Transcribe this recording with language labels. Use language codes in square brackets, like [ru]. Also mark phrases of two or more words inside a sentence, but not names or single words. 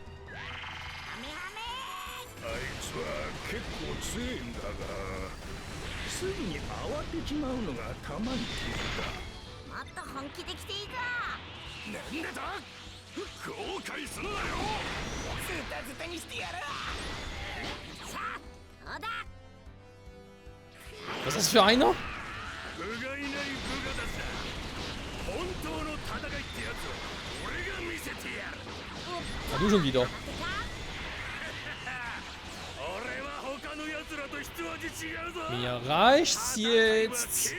[ja] あいつは結構強いんだが、すぐに慌てちまうのがたまにもっと本気で来ていいぞ。なんだと？後悔するなよ。ズタズタにしてやる。さあ、小田。 [de] Was ist das für einer? [ja] 部がいない部がださ。本当の戦いってやつを俺が見せてやる。 [de] Ah, du schon wieder. [ja] 俺は他の奴らと一味違うぞ。 [de] Mir reicht's jetzt.